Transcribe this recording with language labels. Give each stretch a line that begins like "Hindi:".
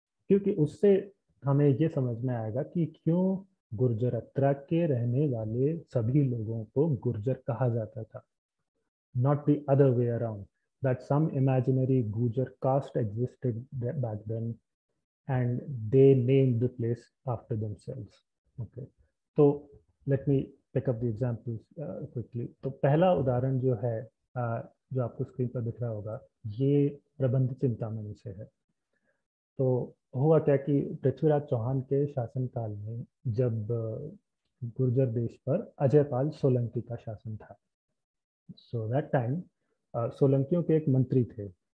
Hindi: क्योंकि उससे हमें ये समझ में आएगा कि क्यों गुर्जरत्रा के रहने वाले सभी लोगों को गुर्जर कहा जाता था,
English: not the other way around, that some imaginary Gujar caste existed back then and they named the place after themselves. Okay, so let me pick up the examples quickly.
Hindi: तो पहला उदाहरण जो है जो आपको स्क्रीन पर दिख रहा होगा, ये प्रबंध चिंतामणि से है। तो हुआ क्या कि पृथ्वीराज चौहान के शासनकाल में जब गुर्जर देश पर अजयपाल सोलंकी का शासन था,
English: so that time
Hindi: सोलंकियों के एक मंत्री थे।